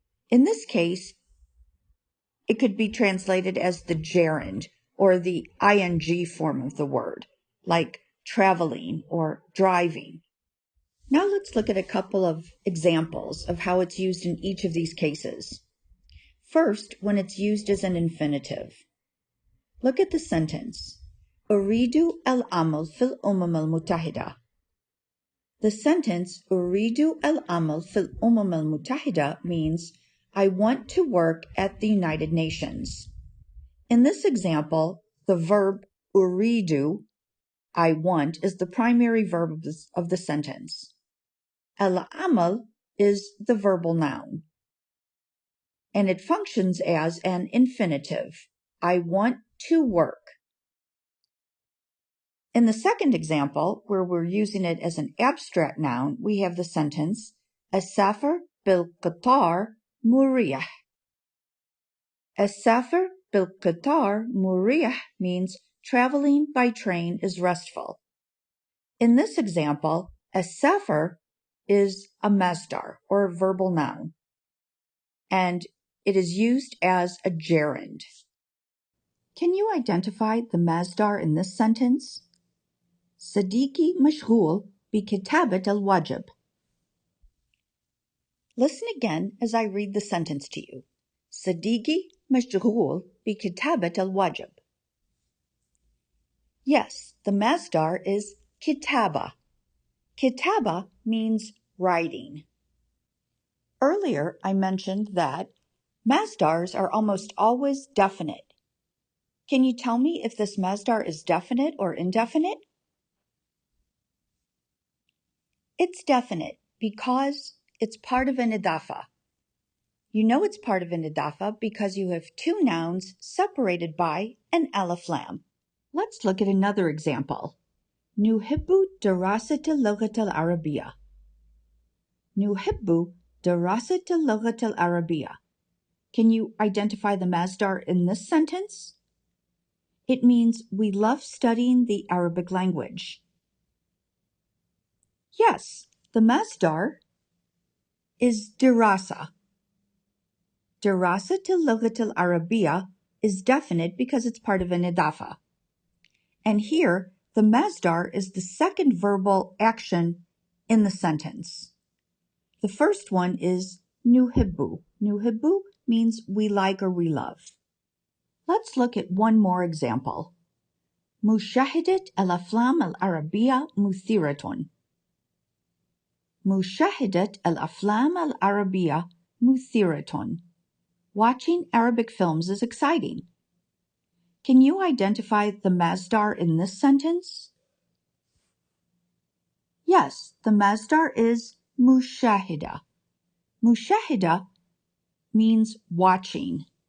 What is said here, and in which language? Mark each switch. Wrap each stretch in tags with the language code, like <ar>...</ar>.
<en>In this case, it could be translated as the gerund or the ing form of the word, like traveling or driving. Now let's look at a couple of examples of how it's used in each of these cases. First, when it's used as an infinitive. Look at the sentence.</en> <ar>أريد العمل في الأمم المتحدة.</ar> <en>The sentence</en> <ar>أريد العمل في الأمم المتحدة</ar> <en>means I want to work at the United Nations. In this example, the verb أريد, I want, is the primary verb of the sentence. العمل is the verbal noun, and it functions as an infinitive. I want to work. In the second example, where we're using it as an abstract noun, we have the sentence</en> <ar>السافر بالقطار مريح. السافر بالقطار مريح</ar> <en>means traveling by train is restful. In this example, السافر is a masdar, or a verbal noun, and it is used as a gerund. Can you identify the masdar in this sentence?</en> <ar>صديقي مشغول بكتابة الواجب.</ar> <en>Listen again as I read the sentence to you.</en> <ar>صديقي مشغول بكتابة الواجب.</ar> <en>Yes, the masdar is kitaba. Kitaba means writing. Earlier, I mentioned that masdars are almost always definite. Can you tell me if this masdar is definite or indefinite? It's definite because it's part of an idafa. You know it's part of an idafa because you have 2 nouns separated by an alif lam. Let's look at another example.</en> <ar>نحب دراسة اللغة العربية. نحب دراسة اللغة العربية.</ar> <en>Can you identify the masdar in this sentence? It means we love studying the Arabic language. Yes, the masdar is dirasa.</en> <ar>دراسة اللغة العربية</ar> <en>is definite because it's part of an idafa. And here, the masdar is the second verbal action in the sentence. The first one is nuhibbu. Nuhibbu means we like or we love. Let's look at one more example.</en> <ar>مشاهدة الأفلام العربية مثيرة. مشاهدة الأفلام العربية مثيرة.</ar> <en>Watching Arabic films is exciting. Can you identify the masdar in this sentence? Yes, the masdar is mushahida. Mushahida means watching.</en>